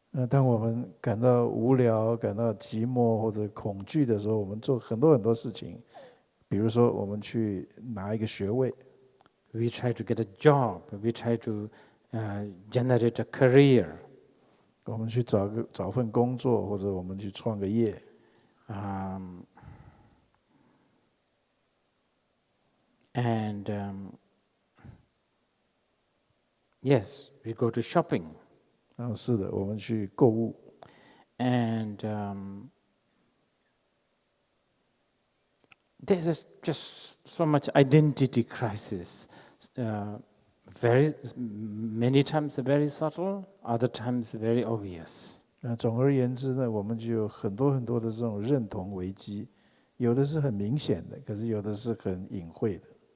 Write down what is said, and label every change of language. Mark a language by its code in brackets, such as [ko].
[zh] 当我们感到无聊、感到寂寞或者恐惧的时候，我们做很多事情，比如说我们去拿一个学位。 [en] We try to get a job. We try to generate a career. [zh] 我们去找份工作，或者我们去创个业。 [en] And yes, we go to shopping. [zh] 是的，我们去购物。 [en] And there's just so much identity crisis. Very many times very subtle, other times very obvious. [zh] 总而言之呢，我们就有很多很多的这种认同危机，有的是很明显的，可是有的是很隐晦的。